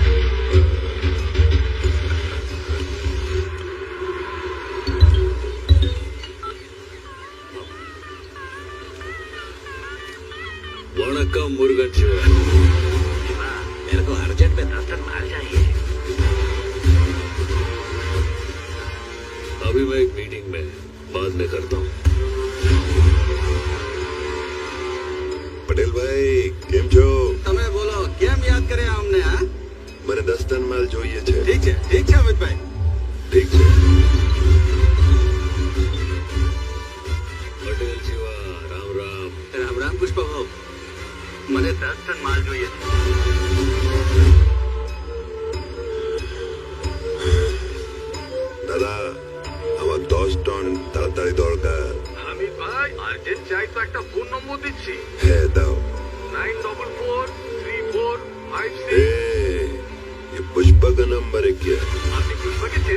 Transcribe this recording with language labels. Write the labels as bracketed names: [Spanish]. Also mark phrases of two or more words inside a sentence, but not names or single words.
[Hindi] वणक्कम मुर्गन शिवा। मेरे को अर्जेंट में 10 टन माल चाहिए। अभी मैं एक मीटिंग में, बाद में करता हूँ। [Gujarati] પટેલ ભાઈ કેમ છો? તમે બોલો કેમ યાદ કર્યા અમને? હા, મને 10 ટન માલ જોઈએ છે। ઠીક છે અમિત ભાઈ। ઠીક છે। [Hindi] पटेल शिवा, राम राम। [Gujarati] રામ રામ પુષ્પા ભાવ, મને 10 ટન માલ જોઈએ। [Bangla] দাদা আমার 10 টন তাড়াতাড়ি দরকার। হামিদ ভাই, আর্জেন্ট চাই তো একটা ফোন নম্বর দিচ্ছি, হ্যাঁ দাও। 9443456। [Hindi] ए, ये पुष्पा का नंबर है क्या? [Bangla] আপনি পুষ্পা